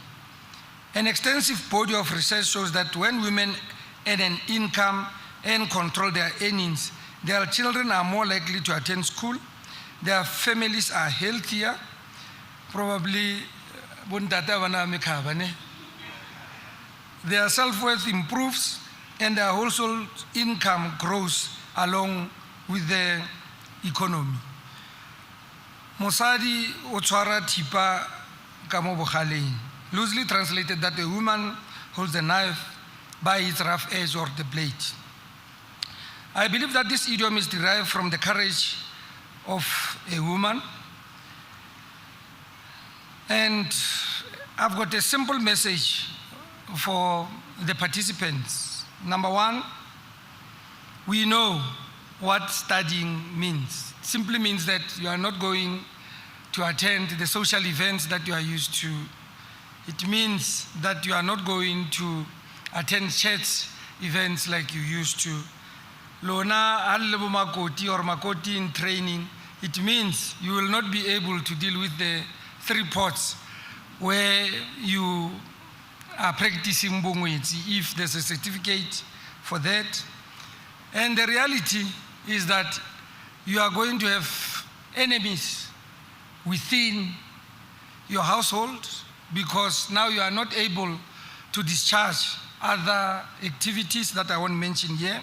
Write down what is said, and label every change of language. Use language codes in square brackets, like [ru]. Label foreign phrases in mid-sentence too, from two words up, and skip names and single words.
[en] An extensive body of research shows that when women earn an income and control their earnings, their children are more likely to attend school, their families are healthier, probably their self-worth improves, and their household income grows along with the economy. [tn] Mosadi o tshwara thipa ka mo bogaleng, [en] loosely translated that a woman holds a knife by its rough edge or the blade. I believe that this idiom is derived from the courage of a woman. And I've got a simple message for the participants. Number 1, we know what studying means. It simply means that you are not going to attend the social events that you are used to. It means that you are not going to attend church events like you used to. [tn] Lona alebo makoti [en] or makoti in training, it means you will not be able to deal with the 3 pots where you are practicing bongwetsi if there's a certificate for that. And the reality is that you are going to have enemies within your household because now you are not able to discharge other activities that I won't mention here.